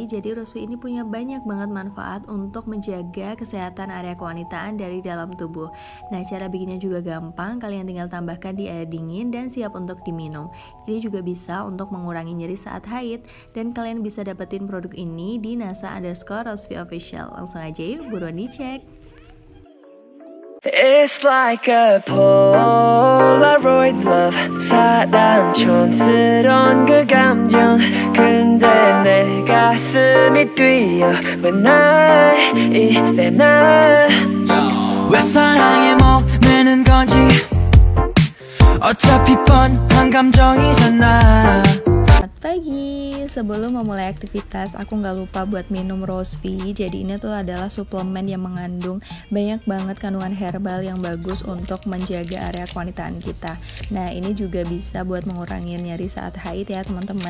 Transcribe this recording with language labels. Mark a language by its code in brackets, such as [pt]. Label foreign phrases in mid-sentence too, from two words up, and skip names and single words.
[id] Jadi Rosvi ini punya banyak banget manfaat untuk menjaga kesehatan area kewanitaan dari dalam tubuh. Nah, cara bikinnya juga gampang. Kalian tinggal tambahkan di air dingin dan siap untuk diminum. Ini juga bisa untuk mengurangi nyeri saat haid. Dan kalian bisa dapetin produk ini di nasa_Rosvi Official. Langsung aja yuk, buruan dicek. [en] It's like a Polaroid love [ko] 사랑 촌스러운 그 감정 근데 내 가슴이 뛰어 왜 날 이래 날 왜 사랑에 목매는 건지 어차피 뻔한 감정이잖아. [id] Selamat pagi, sebelum memulai aktivitas aku nggak lupa buat minum Rosvi. Jadi ini tuh adalah suplemen yang mengandung banyak banget kandungan herbal yang bagus untuk menjaga area kewanitaan kita. Nah ini juga bisa buat mengurangi nyeri saat haid ya teman-teman.